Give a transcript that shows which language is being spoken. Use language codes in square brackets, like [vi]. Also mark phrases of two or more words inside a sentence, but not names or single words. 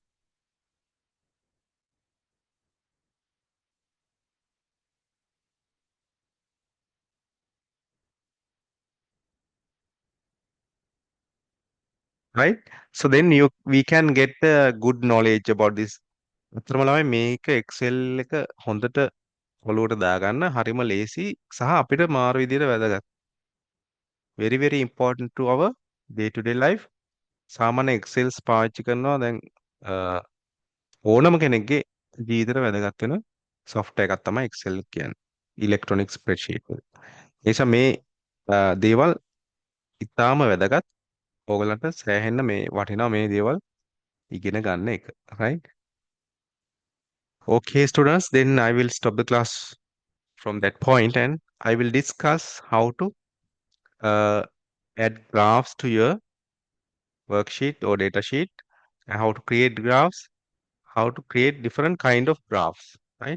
[en] Right? So then we can get a good knowledge about this. [si] අතරම ළමයි මේක Excel එක හොඳට ඔලුවට දාගන්න හරිම ලේසි සහ අපිට මාරු විදියට වැදගත්. [en] Very very important to our day to day life. [si] සාමාන්‍ය Excels පාවිච්චි කරනවා දැන් ඕනම කෙනෙක්ගේ ජීවිතේට වැදගත් වෙන software එකක් තමයි Excel කියන්නේ. [en] Electronic spreadsheet එක. [si] ඒ නිසා මේ දේවල් ඉතාම වැදගත්. ඕගලන්ට සෑහෙන්න මේ වටිනවා මේ දේවල් ඉගෙන ගන්න එක. [en] Right? Okay, students, then I will stop the class from that point and I will discuss how to add graphs to your worksheet or data sheet and how to create graphs, how to create different kind of graphs, right?